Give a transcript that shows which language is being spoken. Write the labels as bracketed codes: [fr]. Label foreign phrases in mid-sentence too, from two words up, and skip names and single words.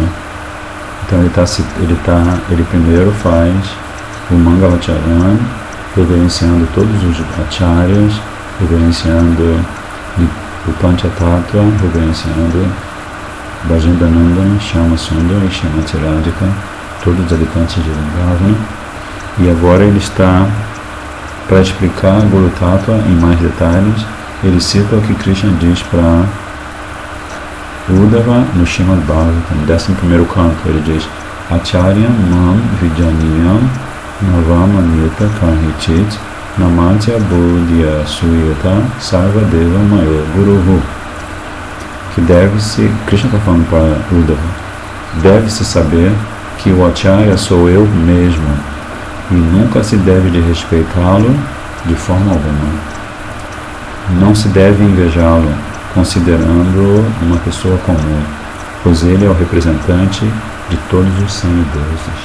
[pt] Então ele primeiro faz o Mangalacharan, reverenciando todos os acharyas, reverenciando o Panchatattva, reverenciando Bhajandanandana, Shyama Sundar e Srimati Radhika, todos os habitantes de Vrindavana. E agora ele está para explicar Guru Tattva em mais detalhes. Ele cita o que Krishna diz para Uddhava no Srimad Bhagavatam, no 11º canto. Ele diz: [sa] आचार्यं मां विजानीयां नावमन्येत कर्हिचित् न मर्त्य बुद्ध्या असूयेत सर्वदेव मयो गुरुः. [pt] Que deve-se, Krishna está falando para Uddhava, deve-se saber que o Acharya sou eu mesmo e nunca se deve de respeitá-lo de forma alguma. Não se deve invejá-lo, considerando-o uma pessoa comum, pois ele é o representante de todos os semideuses.